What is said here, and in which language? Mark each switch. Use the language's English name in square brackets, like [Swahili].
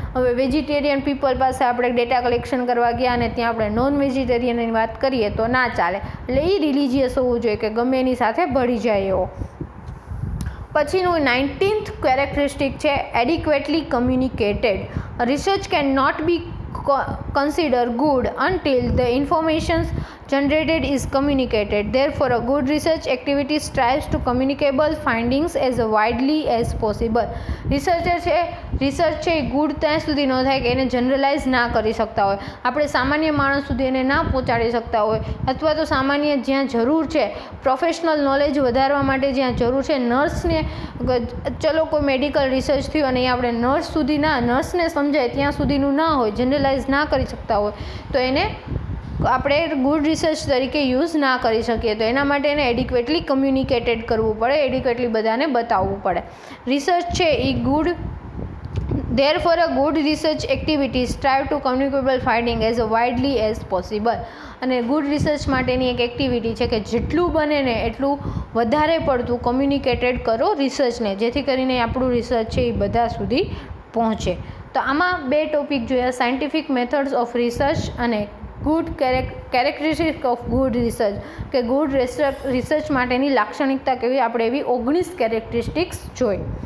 [Gujarati] હવે vegetarian people પાસે આપણે ડેટા કલેક્શન કરવા ગયા અને ત્યાં આપણે નોન વેજીટેરિયનની વાત કરીએ તો ના ચાલે. એટલે એ રિલિજિયસ હોવું જોઈએ કે ગમે એની સાથે ભળી જાય એવો. પછીનું 19th કેરેક્ટરિસ્ટિક છે એડિક્વેટલી communicated. [English] Research can not be considered good until the information generated is communicated. Therefore, a good research activity strives to communicable findings as widely as possible. [Gujarati] Research છે એ ગુડ ત્યાં સુધી ન થાય કે એને જનરલાઇઝ ના કરી શકતા હોય, આપણે સામાન્ય માણસ સુધી એને ના પહોંચાડી શકતા હોય, અથવા તો સામાન્ય જ્યાં જરૂર છે, પ્રોફેશનલ નોલેજ વધારવા માટે જ્યાં જરૂર છે, નર્સને ચલો કોઈ મેડિકલ રિસર્ચ થયું અને આપણે નર્સને સમજાય ત્યાં સુધીનું ના હોય, જનરલાઇઝ ના કરી શકતા હોય, તો એને આપણે ગુડ રિસર્ચ તરીકે યુઝ ના કરી શકીએ. તો એના માટે એને એડિક્વેટલી કમ્યુનિકેટેડ કરવું પડે, એડિક્વેટલી બધાને બતાવવું પડે. રિસર્ચ છે એ good [English] Therefore, a good research activity strive to communicable finding as widely as possible. [Gujarati] અને ગુડ રિસર્ચ માટેની એક એક્ટિવિટી છે કે જેટલું બને ને એટલું વધારે પડતું કમ્યુનિકેટેડ કરો રિસર્ચને, જેથી કરીને આપણું રિસર્ચ છે એ બધા સુધી પહોંચે. તો આમાં 2 ટોપિક જોયા, સાયન્ટિફિક મેથડ્સ ઓફ રિસર્ચ અને good characteristic of good research, કે ગુડ રિસર્ચ માટેની લાક્ષણિકતા કેવી, આપણે એવી 19 કેરેક્ટરિસ્ટિક્સ જોઈ.